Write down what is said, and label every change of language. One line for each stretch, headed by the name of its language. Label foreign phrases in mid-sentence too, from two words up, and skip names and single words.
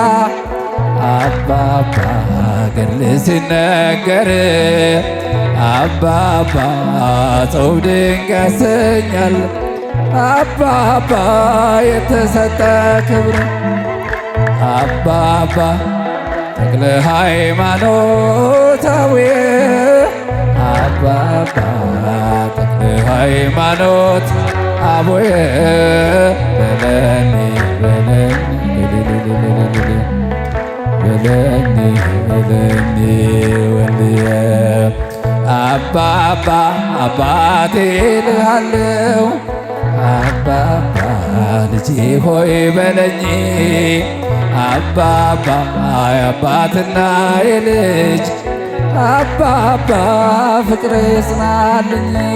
Amharic: አባባ ገድል ሲነገር አባባ ጾም ድንቅ ያሰኛል አባባ የተሰጠ ክብር አባባ ተክለ ሃይማኖታዊ አባባ ተክለ ሃይማኖት አቡየ
Geez: በለኒ በለኒ በለኒ በለኒ ወልየ
Amharic: አባባ አባቴ ልሃለው አባባ ልጄ ሆይ በለኝ አባባ የአባትና የልጅ አባባ ፍቅር ጽናልኝ